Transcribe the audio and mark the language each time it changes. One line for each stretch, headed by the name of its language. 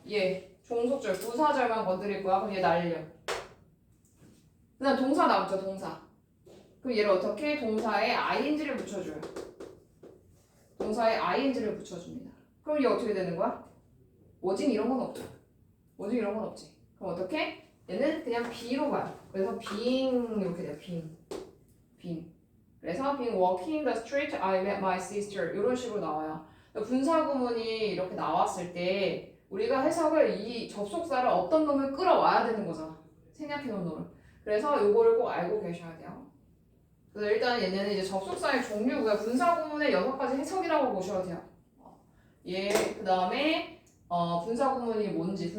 Korean: 얘 종속절, 부사절만 건드릴 거야. 그럼 얘 날려. 그 다음 동사 나왔죠, 동사. 그럼 얘를 어떻게? 동사에 ing를 붙여줘요. 동사에 ing를 붙여줍니다. 그럼 얘 어떻게 되는 거야? 워징 이런 건 없죠. 워징 이런 건 없지. 그럼 어떻게? 얘는 그냥 be로 가요. 그래서 being 이렇게 돼요.
English: being.
Korean: 그래서
English: being walking the street, I met my sister
Korean: 이런 식으로 나와요. 분사 구문이 이렇게 나왔을 때 우리가 해석을 이 접속사를 어떤 놈을 끌어와야 되는 거잖아. 생략해 놓은 놈을. 그래서 요거를 꼭 알고 계셔야 돼요. 그래서 일단 얘네는 이제 접속사의 종류고요. 분사 구문의 6가지 해석이라고 보셔도 돼요. 그 다음에 분사 구문이 뭔지.